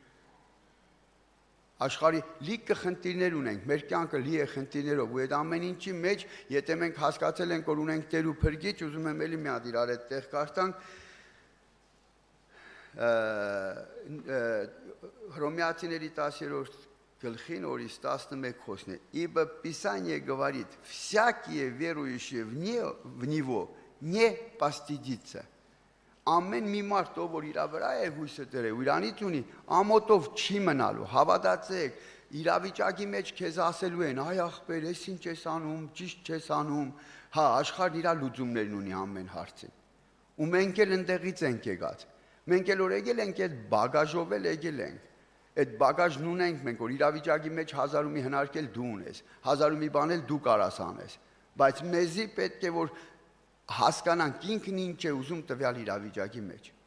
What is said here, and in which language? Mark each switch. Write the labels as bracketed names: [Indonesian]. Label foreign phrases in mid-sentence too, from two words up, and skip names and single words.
[Armenian] Աշխարհի լիքը խնդիրներ ունենք, մեր կյանքը լի է խնդիրներով, ու այդ ամեն ինչի մեջ, եթե մենք հասկացել ենք, որ ունենք Տեր ու Փրկիչ, ուզում եմ էլի մի հատ իրար այդ տեղ կարդանք, Հռոմեացիների 10-րդ Գլխին օրից 11 խոսն է. [Russian] Ибо Писание говорит, всякие верующие в Него не постыдится. [Armenian] Ամեն մի մարդ, ով որ իր վրա է հույսը դրել, իրանից ունի, ամոթով չի մնալու, հավատացեք, իրավիճակի մեջ քեզ ասելու են, այ ախպեր, ես ինչ ես անում, ճիշտ չես անում, հա, աշխարհն իր լուծումներն ունի ամեն հարցին։ Ու մենք էլ ընդեղից ենք եկած։ Մենք էլ որ եկել ենք, այդ բագաժով էլ եկել ենք։ Այդ բագաժն ունենք մենք, որ իրավիճակի մեջ 1000 ու մի հնարքել դու ունես, 1000 ու մի բան էլ դու կարաս անես, բայց մեզի պետք է որ հասկանանք ինքն ինչ է ուզում տվյալ իրավիճակի մեջ։